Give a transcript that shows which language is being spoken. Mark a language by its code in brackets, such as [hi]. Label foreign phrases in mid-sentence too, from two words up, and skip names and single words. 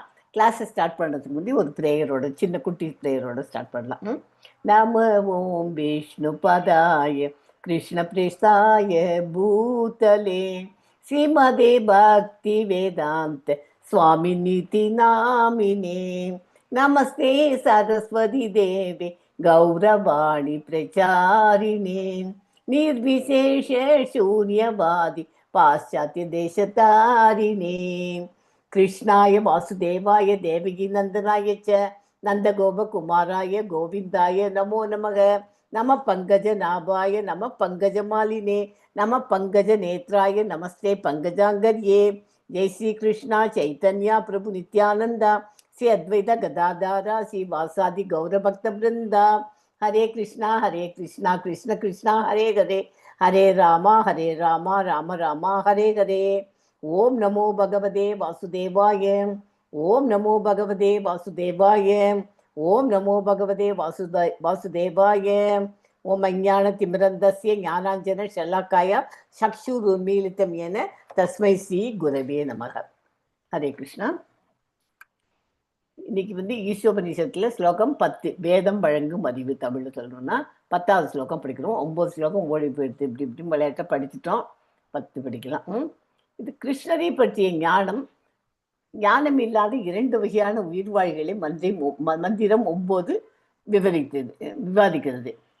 [en] class start [ta] பண்ணுறதுக்கு முன்னாடி ஒரு ப்ரேயரோட, சின்ன குட்டி ப்ரேயரோட ஸ்டார்ட் பண்ணலாம். [sa] नम ओं विष्णु पादाय कृष्ण प्रेष्ठाय भूतले श्रीमते भक्ति वेदान्त स्वामि निति नामिने नमस्ते सरस्वति देवे गौरवाणी प्रचारिणे निर्विशेष शून्यवादी पाश्चात्य देशतारिणे कृष्णाय वासुदेवाय देवकी नंदनाय च नंदगोपकुमाराय गोविंदाय नमो नमः नमः पंकजनाभाय नमः पंकजमालिने नमः पंकजनेत्राय नमस्ते पंकजांगर्ये जय श्री कृष्णा चैतन्य प्रभु नित्यानंदा श्री अद्वैत गदाधारा श्री वासादि गौरभक्त वृंदा हरे कृष्णा कृष्ण कृष्णा हरे हरे हरे रामा राम राम हरे हरे ओम नमो भगवते वासुदेवाय ओम नमो भगवते वासुदेवाय ओम नमो भगवते वासुदेवाय ओम अज्ञानतिमिरन्दस्य ज्ञानाञ्जन शलाकाय चक्षुरुन्मीलितं येन तस्मै श्री गुरवे नमः. हरे कृष्णा. [ta] இன்னைக்கு வந்து ஈஷோபனிஷத்துல ஸ்லோகம் 10, வேதம் வழங்கும் அறிவு. தமிழ்ல சொல்லணும்னா 10வது ஸ்லோகம் படிக்கிறோம். 9 ஸ்லோகம் ஓடி போயிடுது, இப்படி இப்படி விளையாட்ட படிச்சுட்டோம். 10 படிக்கலாம். இது கிருஷ்ணரை பற்றிய ஞானம். ஞானம் இல்லாத 2 வகையான உயிர்வாழிகளை மந்திரம் 9 விவாதிக்கிறது.